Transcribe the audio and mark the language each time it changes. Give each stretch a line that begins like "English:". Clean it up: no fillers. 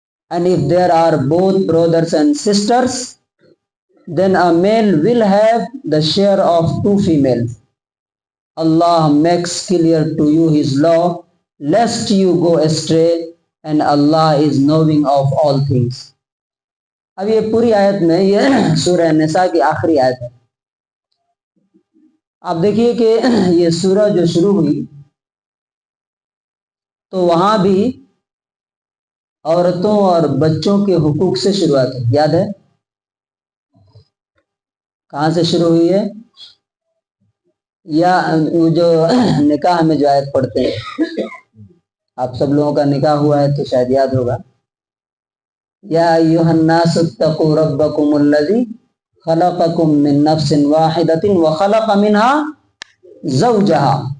English: and if there are both brothers and sisters, then a male will have the share of two females. Allah makes clear to you his law, lest you go astray, and Allah is knowing of all things.
Urdu: اب یہ پوری آیت میں یہ سورہ نساء کی آخری آیت ہے. آپ دیکھیے کہ یہ سورہ جو شروع ہوئی تو وہاں بھی عورتوں اور بچوں کے حقوق سے شروعات ہے. یاد ہے کہاں سے شروع ہوئی ہے؟ یا وہ جو نکاح میں جو آیت پڑھتے ہیں، آپ سب لوگوں کا نکاح ہوا ہے تو شاید یاد ہوگا.
Arabic: یا ایھا الناس اتقوا ربکم الذی خلقکم من نفس واحدۃ وخلق منها زوجها.